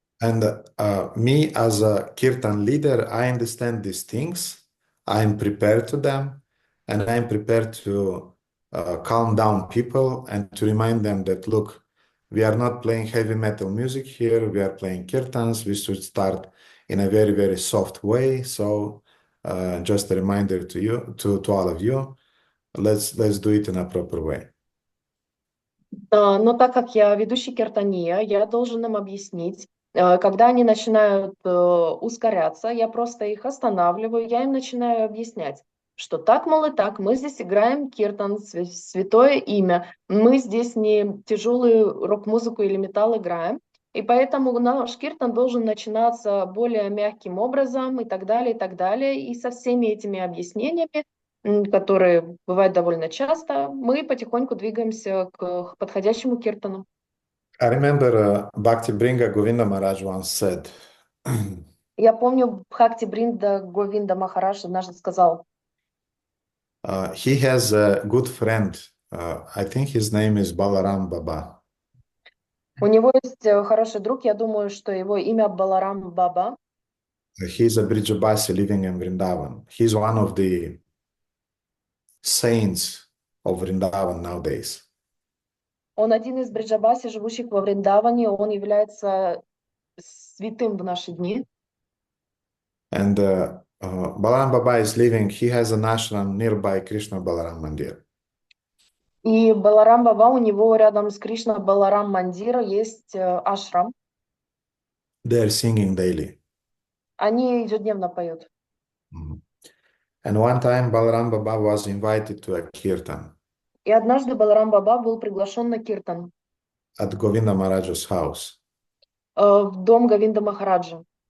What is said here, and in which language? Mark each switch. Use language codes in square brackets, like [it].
[en] And me as a kirtan leader, I understand these things. I'm prepared to them, and I'm prepared to calm down people and to remind them that, look, we are not playing heavy metal music here. We are playing kirtans. We should start in a very, very soft way. So just a reminder to you, to all of you, let's do it in a proper way. [ru] Но так как я ведущий киртания, я должен им объяснить, когда они начинают ускоряться, я просто их останавливаю, я им начинаю объяснять, что так, мол, и так, мы здесь играем киртан, святое имя, мы здесь не тяжелую рок-музыку или металл играем, и поэтому наш киртан должен начинаться более мягким образом и так далее, и так далее. И со всеми этими объяснениями, которые бывают довольно часто, мы потихоньку двигаемся к подходящему киртану. [en] I remember Bhakti Bringa Govinda Maharaj once said, [ru] Я помню, Бхакти Бринда Говинда Махарадж однажды сказал, [en] he has a good friend. I think his name is Balaram Baba. [ru] у него есть хороший друг, я думаю, что его имя Баларам Баба. [en] He's a Brijabasi living in Vrindavan. He's one of the saints of Vrindavan nowadays. [ru] Он один из Бриджабаси, живущих во Вриндаване, он является святым в наши дни. [en] And Balaram Baba is living, he has an ashram nearby Krishna Balaram Mandir. [ru] И Баларам Баба, у него рядом с Кришна Баларам Мандира есть ашрам. [en] They are singing daily. [ru] Они ежедневно поют. [en] And one time Balaram Baba was invited to a kirtan [ru] И однажды Баларам Баба был приглашен на киртан [en] at Govinda Maharaj's house. [ru] в дом Говинда Махараджа.